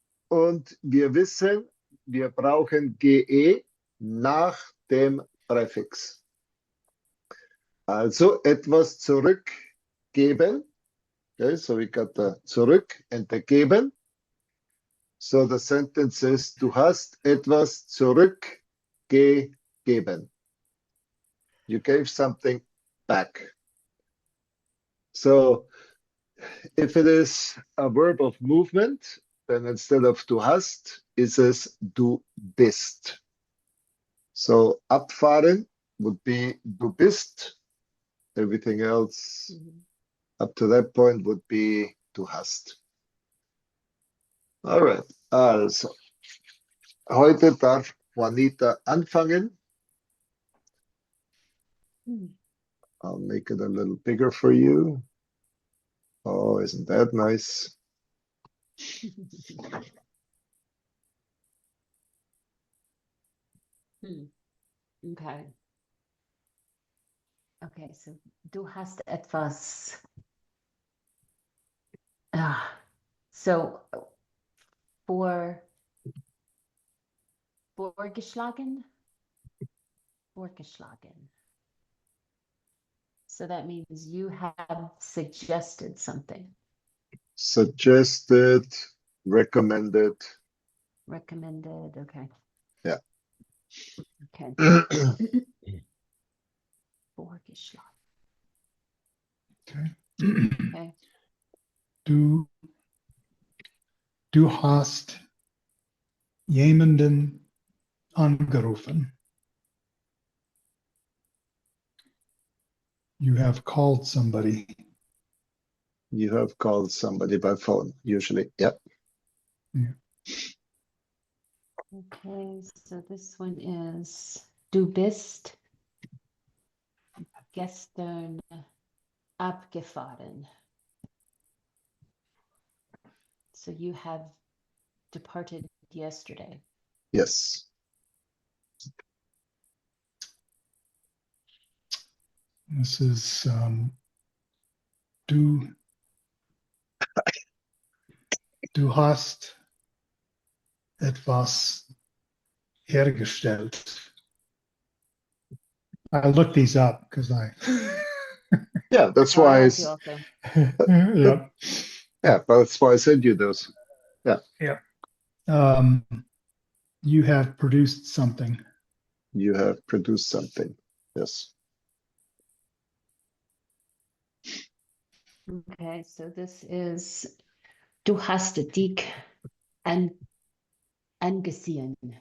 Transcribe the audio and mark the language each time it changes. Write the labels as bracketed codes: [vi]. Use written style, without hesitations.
[de] Und wir wissen, wir brauchen GE nach dem Präfix. Also etwas zurückgeben. [en] Okay, so we got the zurück and the geben. So the sentence is, [de] du hast etwas zurückgegeben. [en] You gave something back. So if it is a verb of movement, then instead of du hast, it says du bist. So abfahren would be du bist. Everything else Mhm. up to that point would be du hast. [de] Alright, also, heute darf Juanita anfangen. Hmm. [en] I'll make it a little bigger for you. Oh, isn't that nice? Okay. Okay, so [de] du hast etwas. So vor vorgeschlagen? Vorgeschlagen. [en] So that means you have suggested something, Suggested, recommended. recommended. Okay. Yeah. Okay. [de] Vorgeschlagen. [en] Okay. Okay. [de] Du hast jemanden angerufen. [en] You have called somebody. You have called somebody by phone, usually. Yep. Okay, so this one is [de] du bist gestern abgefahren. [en] So you have departed yesterday. Yes. This is [de] du hast etwas hergestellt. [en] I looked these up because I Yeah, that's Oh, I why have to also. yeah. yeah, that's why I sent you those. Yeah. You have produced something. You have produced something. Yes. Okay, so this is [de] du hast dich an angesehen.